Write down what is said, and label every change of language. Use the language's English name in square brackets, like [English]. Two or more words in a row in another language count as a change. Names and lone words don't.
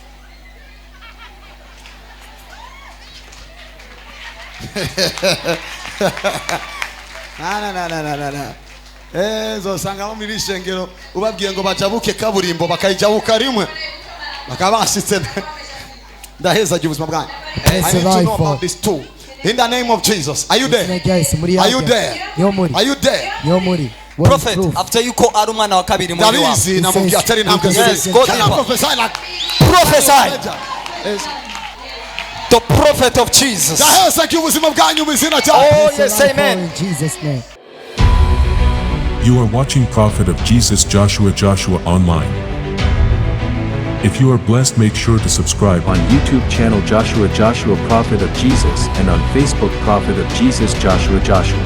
[Rundi] Na. Zosanga mu mirishengero ubabwiye ngo bajabuke kaburimbo bakayijabuka rimwe. Bakaba basitse. Ndaheza ubuzima bwanyu. [English] I need to know about this too. In the name of Jesus. Are you there? Are you there? Are you there? [Rundi] Prophet, [English] after you call [Rundi] ari umwana wa kabiri muri wa. Davizi namubwiye atari ntabwo [English] Yes, go Can I deeper. prophesy like Prophesy. The prophet of Jesus. [Rundi] Ndaheza ubuzima bwanyu mu izina rya [English] Oh yes, amen. In Jesus' name. You are watching Prophet of Jesus Joshua online. If you are blessed, make sure to subscribe On YouTube channel Joshua Prophet of Jesus and on Facebook Prophet of Jesus Joshua.